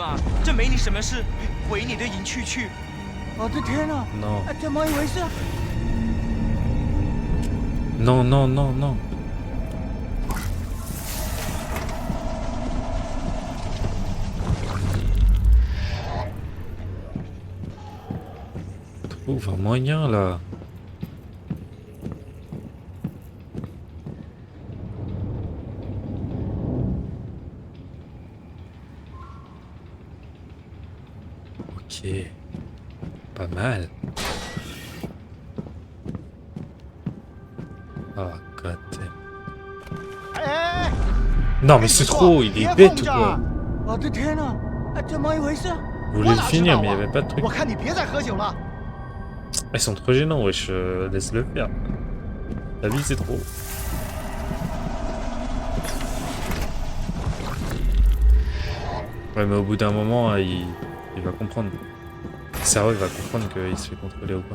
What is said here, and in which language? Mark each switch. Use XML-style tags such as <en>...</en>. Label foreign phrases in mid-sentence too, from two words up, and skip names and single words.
<zh>这没你什么事，回你的营区去。我的天哪！</zh> <fr>Non.</fr> <zh>怎么一回事？</zh> <fr>Non, non, non, non. Trouve un moyen là. Ok. Pas mal.</fr> <en>Oh god damn.</en> <zh>哎！</zh> <fr>Non mais c'est trop, il est bête ou quoi?</fr> <zh>我的天哪！怎么一回事？</zh> <fr>Vous voulez le finir mais il n'y avait pas de truc.</fr> <zh>我看你别再喝酒了。</zh> <fr>Ils sont trop gênants, wesh, laisse-le faire. La vie, c'est trop. Ouais, mais au bout d'un moment, il va comprendre. Le cerveau, il va comprendre qu'il se fait contrôler ou pas.</fr>